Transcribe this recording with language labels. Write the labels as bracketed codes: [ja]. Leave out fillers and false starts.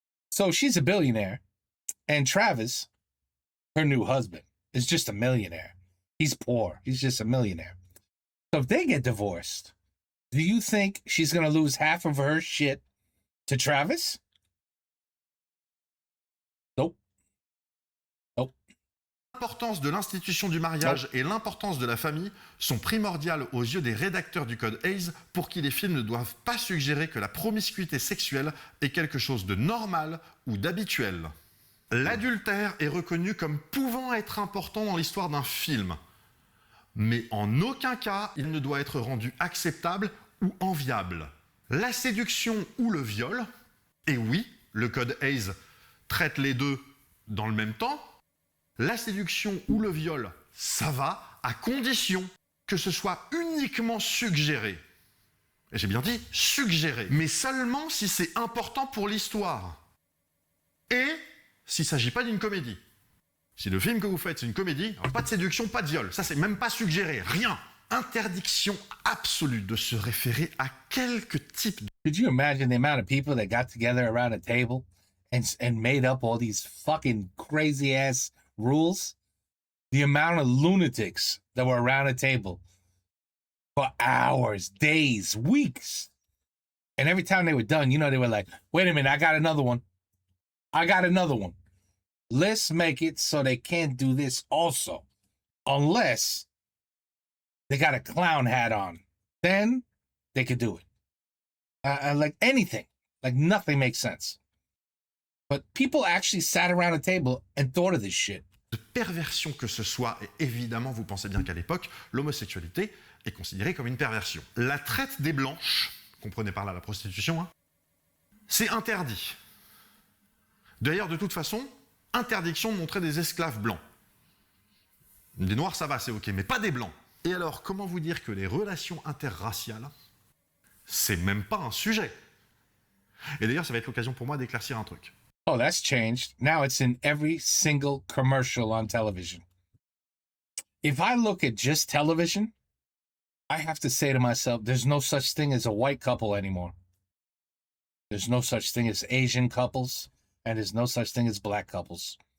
[en] So she's a billionaire. And Travis, her new husband, is just a millionaire. He's poor. He's just a millionaire. So if they get divorced, do you think she's going to lose half of her shit to Travis? Nope. Nope. [fr] L'importance de l'institution du mariage et l'importance de la famille sont primordiales aux yeux des rédacteurs du Code Hays pour qui les films ne doivent pas suggérer que la promiscuité sexuelle est quelque chose de normal ou d'habituel. L'adultère est reconnu comme pouvant être important dans l'histoire d'un film, mais en aucun cas il ne doit être rendu acceptable ou enviable. La séduction ou le viol, et oui, le Code Hays traite les deux dans le même temps, la séduction ou le viol, ça va, à condition que ce soit uniquement suggéré. Et j'ai bien dit suggéré, mais seulement si c'est important pour l'histoire. Et s'il ne s'agit pas d'une comédie. Si le film que vous faites, c'est une comédie, alors pas de séduction, pas de viol. Ça, c'est même pas suggéré, rien. Interdiction absolue de se référer à quelque type de... [en] Could you imagine the amount of people that got together around a table and made up all these fucking crazy-ass rules? The amount of lunatics that were around a table for hours, days, weeks. And every time they were done, you know, they were like, wait a minute, I got another one. I got another one. Let's make it so they can't do this also. Unless they got a clown hat on. Then they could do it. Like anything. Like nothing makes sense. But people actually sat around a table and thought of this shit. [fr] De perversion que ce soit, et évidemment, vous pensez bien qu'à l'époque, l'homosexualité est considérée comme une perversion. La traite des blanches, comprenez par là la prostitution, hein, c'est interdit. D'ailleurs, de toute façon, interdiction de montrer des esclaves blancs. Des noirs, ça va, c'est ok, mais pas des blancs. Et alors, comment vous dire que les relations interraciales, c'est même pas un sujet? Et d'ailleurs, ça va être l'occasion pour moi d'éclaircir un truc. [en] Oh, that's changed. Now it's in every single commercial on television. If I look at just television, I have to say to myself, there's no such thing as a white couple anymore. There's no such thing as Asian couples, and there's no such thing as black couples.